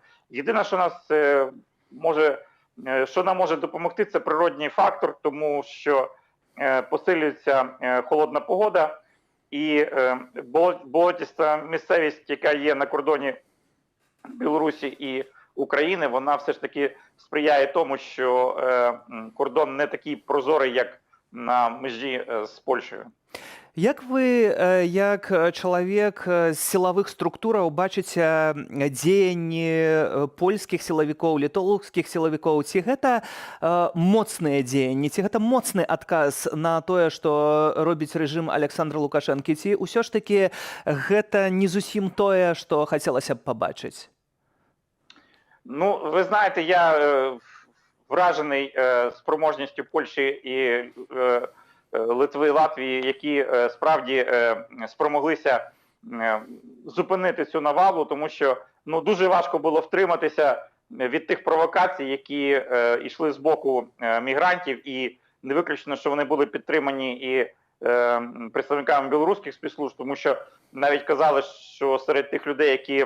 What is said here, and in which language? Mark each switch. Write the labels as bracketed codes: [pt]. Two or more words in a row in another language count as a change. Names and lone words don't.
[uk] Єдине, що нам може допомогти, це природній фактор, тому що посилюється холодна погода, і болотиста місцевість, яка є на кордоні Білорусі і України, вона все ж таки сприяє тому, що кордон не такий прозорий, як на межі з Польщею. [be] Як вы, як чалавек з сілавых структураў бачыце дзеянні польскіх сілавікоў, літоўскіх сілавікоў? Ці гэта моцныя дзеянні, ці гэта моцны адказ на тое, што робіць рэжым Александра Лукашэнкі? Ці ўсё ж такі гэта не зусім тое, што хацелася б пабачыць? [uk] Ну, ви знаєте, я вражений спроможністю Польщі і Литви, Латвії, які справді спромоглися зупинити цю навалу, тому що дуже важко було втриматися від тих провокацій, які йшли з боку мігрантів, і не виключно, що вони були підтримані і представниками білоруських спецслужб, тому що навіть казали, що серед тих людей,